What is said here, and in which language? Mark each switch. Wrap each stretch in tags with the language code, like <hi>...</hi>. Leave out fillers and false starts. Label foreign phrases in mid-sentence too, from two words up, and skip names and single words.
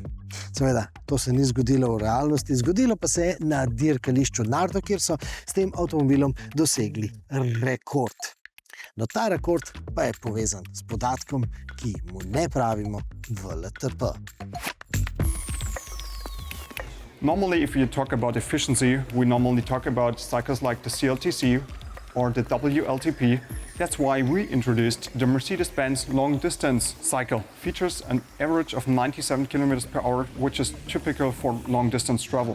<sl>Seveda, to se ni zgodilo v realnosti, zgodilo pa se je na dirkališču Nardo, kjer so s tem avtomobilom dosegli rekord. No, ta rekord pa je povezan s podatkom, ki mu ne pravimo VLTP.</sl> <en>Normally, if you talk about efficiency, we normally talk about cycles like the CLTC or the WLTP. That's why we introduced the Mercedes-Benz long-distance cycle. Features an average of 97 kilometers per hour, which is typical for long-distance travel.</en>